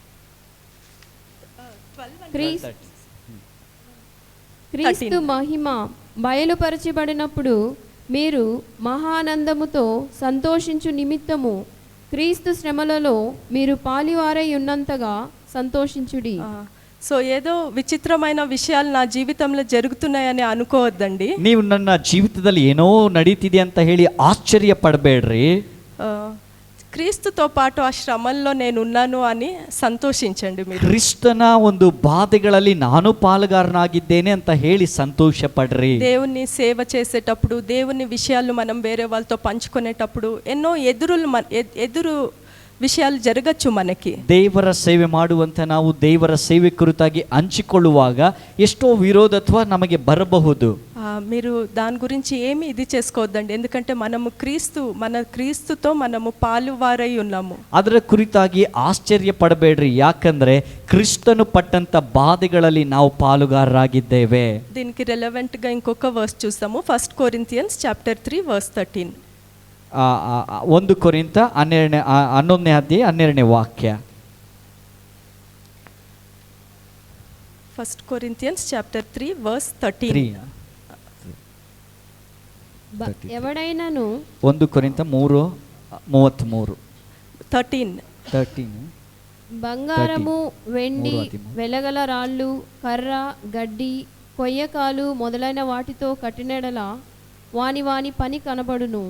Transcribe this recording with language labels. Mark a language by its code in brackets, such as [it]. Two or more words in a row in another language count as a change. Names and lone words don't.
[te] క్రీస్తు మహిమ బయలుపరచబడినప్పుడు మీరు మహానందముతో సంతోషించు నిమిత్తము క్రీస్తు శ్రమలలో మీరు పాలివారై ఉన్నంతగా సంతోషించుడి. సో ఏదో విచిత్రమైన విషయాలు నా జీవితంలో జరుగుతున్నాయని అనుకోవద్దండి. [kn] ನೀವು ನನ್ನ ಜೀವಿತದಲ್ಲಿ ಏನೋ ನಡೀತಿದೆ ಅಂತ ಹೇಳಿ ಆಶ್ಚರ್ಯ ಪಡಬೇಡ್ರಿ. [te] క్రీస్తుతో పాటు ఆ శ్రమల్లో నేను ఉన్నాను అని సంతోషించండి మీరు. [kn] ಕ್ರಿಸ್ತನ ಒಂದು ಬಾಧೆಗಳಲ್ಲಿ ನಾನು ಪಾಲುಗಾರನಾಗಿದ್ದೇನೆ ಅಂತ ಹೇಳಿ ಸಂತೋಷ ಪಡ್ರಿ. [te] దేవుని సేవ చేసేటప్పుడు, దేవుని విషయాలు మనం వేరే వాళ్ళతో పంచుకునేటప్పుడు ఎన్నో ఎదురు విషయాలు జరగచ్చు మనకి. [kn] ದೇವರ ಸೇವೆ ಮಾಡುವಂತ ನಾವು ದೇವರ ಸೇವೆ ಕುರಿತಾಗಿ ಹಂಚಿಕೊಳ್ಳುವಾಗ ಎಷ್ಟೋ ವಿರೋಧತ್ವ ನಮಗೆ ಬರಬಹುದು. [te] మీరు దాని గురించి ఏమి ఇది చేసుకోవద్దండి, ఎందుకంటే మనము క్రీస్తుతో మనము పాలువారై ఉన్నాము. [kn] ಅದರ ಕುರಿತಾಗಿ ಆಶ್ಚರ್ಯ ಪಡಬೇಡ್ರಿ, ಯಾಕಂದ್ರೆ ಕ್ರಿಸ್ತನು ಪಟ್ಟಂತ ಬಾಧೆಗಳಲ್ಲಿ ನಾವು ಪಾಲುಗಾರರಾಗಿದ್ದೇವೆ. [te] దీనికి రిలవెంట్ గా ఇంకొక వర్స్ చూస్తాము. [en] 1 Corinthians chapter 3 verse 13. [kn] 1 ಕೊರಿಂಥ 11ನೇ ಅಧ್ಯಾಯ 12ನೇ ವಾಕ್ಯ. [en] 1 Corinthians chapter 3 verse 13. [te] ఎవడైనాను [kn] 1 ಕೊರಿಂಥ 3:33. 13. [te] బంగారము, వెండి, వెలగల రాళ్ళు, కర్ర, గడ్డి, కొయ్యకాలు మొదలైన వాటితో కట్టినెడల వాని పని కనబడును.